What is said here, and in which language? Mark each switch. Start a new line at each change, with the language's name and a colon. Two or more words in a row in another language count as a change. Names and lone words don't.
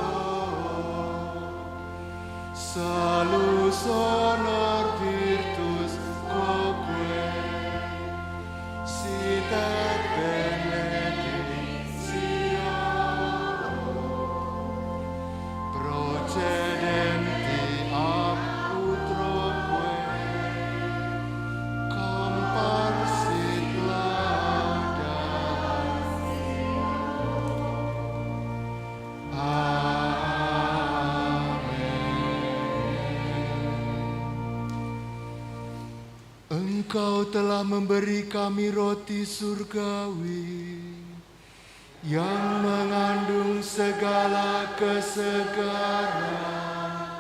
Latin: salus honor virtus quoque sit et benedictio procedenti ab utroque comparsit laudatio.
Indonesian: Engkau telah memberi kami roti surgawi yang mengandung segala kesegaran.